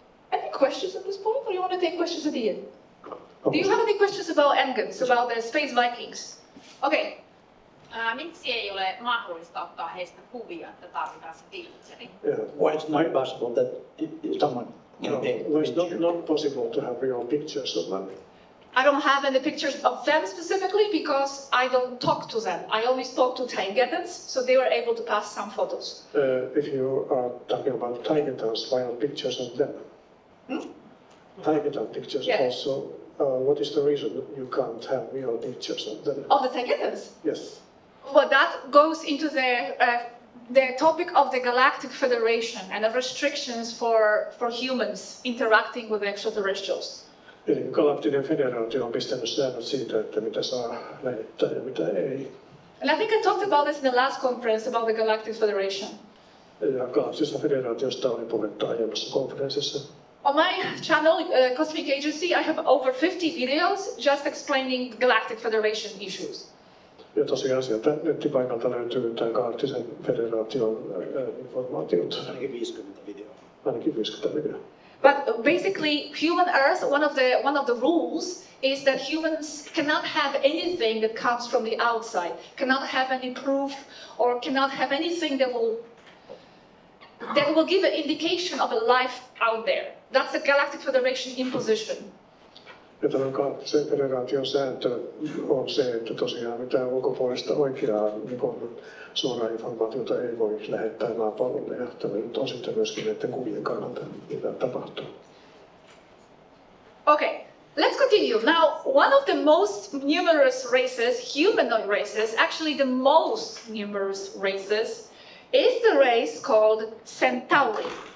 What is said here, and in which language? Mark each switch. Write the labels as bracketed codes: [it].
[en] Any questions at this point, or you want to take questions at the end? Do you have any questions about Engans, about the space Vikings? Okay. [fi] Miksi ei ole mahdollista ottaa heistä kuvia, että tarvitaan se filteri? [en] Why it's not possible that someone can take It's not possible to have real pictures of them. I don't have any pictures of them specifically because I don't talk to them. I only talk to Taigetans, so they were able to pass some photos. If you are talking about Taigetans, why not pictures of them? Taigetan pictures Yeah. also. What is the reason you can't have real pictures of them? Of the Taigetans? Yes. Well, that goes into the topic of the Galactic Federation and the restrictions for humans interacting with extraterrestrials. [fi] Eli Galaktinen federaatio on pistänyt säännöt siitä, että mitä saa lähettää ja mitä ei. [en] And I think I talked about this in the last conference about the Galactic Federation. [fi] Ja Galaktisesta federaatiosta oli puhetta aiemmassa konferenssissa. [en] On my channel, Cosmic Agency, I have over 50 videos just explaining Galactic Federation issues. [fi] Ja tosiaan sieltä nettipaikalta löytyy tämän Galaktisen federaation informaatiot. Ainakin 50 videoa. Ainakin 50 videoa. [en] But basically, human Earth, one of the rules is that humans cannot have anything that comes from the outside, cannot have any proof, or cannot have anything that will give an indication of a life out there. That's the Galactic Federation imposition. [fi] Ja tämän Galaktisen federaation sääntö on se, että tosiaan mitään ulkopuolista oikeaa suoraa informaatiota ei voi lähettää maapallolle. Ja tämä nyt on sitten myöskin näiden kuvien kannalta, mitä tapahtuu. [en] Okay, let's continue. Now, one of the most numerous races, humanoid races, actually the most numerous races, is the race called Centauri.